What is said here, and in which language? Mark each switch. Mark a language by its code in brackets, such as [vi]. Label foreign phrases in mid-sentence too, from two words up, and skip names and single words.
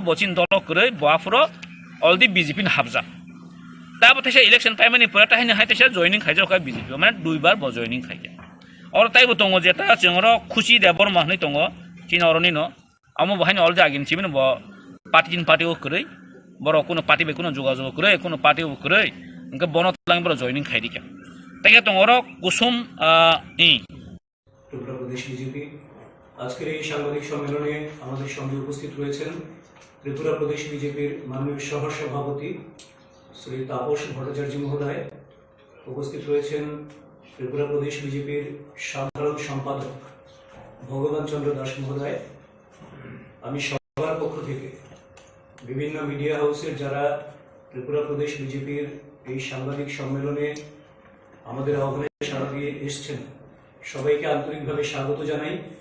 [trp] बचिन दल करै बाफुरो अलदि बीजेपी नि हाबजा दा बथासे इलेक्शन टाइमनि पराटा हैन हायतेसे जॉइनिं खायजो का बीजेपी माने दुइबार ब जॉइनिं खायके और ताइबो दङ जेता जोंरो खुशी देबर माहनै दङ तिनरनि न आमो बहायनो अलदि आगिन चिबिन ब पार्टी करै बर कोनो पार्टी बे कोनो जोगाजोग करै कोनो पार्टी करै इनका बनो तलांग बर जॉइनिं खायदिका ताके दङरो कुसुम इ [bn] ত্রিপুরা প্রদেশ বিজেপি আজকের এই সাংবাদিক সম্মেলনে আমাদের সঙ্গে উপস্থিত রয়েছেন ত্রিপুরা প্রদেশ বিজেপির মাননীয় সহ সভাপতি শ্রী তাপস ভট্টাচার্য মহোদয় উপস্থিত রয়েছেন ত্রিপুরা প্রদেশ বিজেপির সাধারণ সম্পাদক ভগবান চন্দ্র দাস মহোদয় আমি সবার পক্ষ থেকে বিভিন্ন মিডিয়া হাউসের যারা ত্রিপুরা প্রদেশ বিজেপির এই সাংবাদিক সম্মেলনে আমাদের আহ্বানে সাড়া দিয়ে এসেছেন সবাইকে আন্তরিকভাবে স্বাগত জানাই